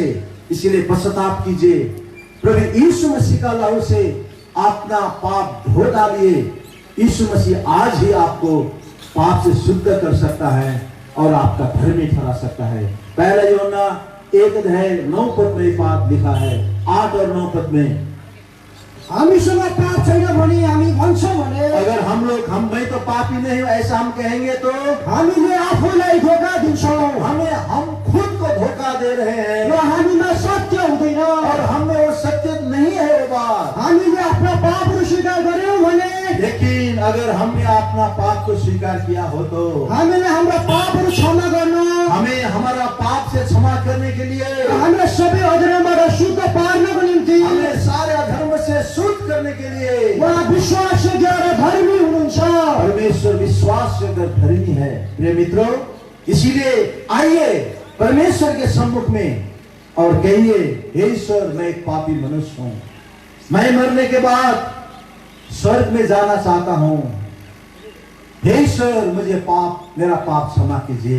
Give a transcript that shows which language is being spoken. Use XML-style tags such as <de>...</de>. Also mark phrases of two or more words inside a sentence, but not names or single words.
<hi>इसलिए पश्चाताप कीजिए, प्रभु यीशु मसीह का लहू से अपना पाप धो डालिए। यीशु मसीह आज ही आपको पाप से शुद्ध कर सकता है और आपका धर्मी ठहरा सकता है। पहला यूहन्ना 1 अध्याय 9 पद में बात लिखा है, 8 और 9 पद में,</hi> <ne>हामीसँग पाप छैन भने हामी भन्छौँ भने,</ne> <hi>अगर मैं तो पापी नहीं हूं ऐसा हम कहेंगे तो</hi> <ne>हामीले आफूलाई धोका दिन्छौँ,</ne> <hi>हम खुद को धोखा दे रहे हैं</hi> <ne>र हामीमा सत्य हुँदैन।</ne> <hi>और हमें वो सत्य नहीं है वो बात।</hi> <ne>हामीले आफ्ना पापहरू स्वीकार गर्यौँ भने,</ne> <hi>लेकिन अगर हमने अपना पाप को स्वीकार किया हो तो</hi> <ne>हामीले हाम्रा पापहरू क्षमा गर्न,</ne> <hi>हमें हमारा पाप से क्षमा करने के लिए,</hi> <ne>हाम्रा सबै अधर्मबाट शुद्ध पार्नको निम्ति,</ne> <hi>हमें सारे अधर्म से शुद्ध करने के लिए</hi> <ne>उहाँ विश्वासयोग्य र धर्मी हुनुहुन्छ।</ne> <hi>परमेश्वर विश्वासयोग्य धर्मी है। प्रिय मित्रों, इसीलिए आइए परमेश्वर के सम्मुख में और कहिए, हे ईश्वर, मैं एक पापी मनुष्य हूं, मैं मरने के बाद स्वर्ग में जाना चाहता हूं। हे ईश्वर, मेरा पाप क्षमा कीजिए।</hi>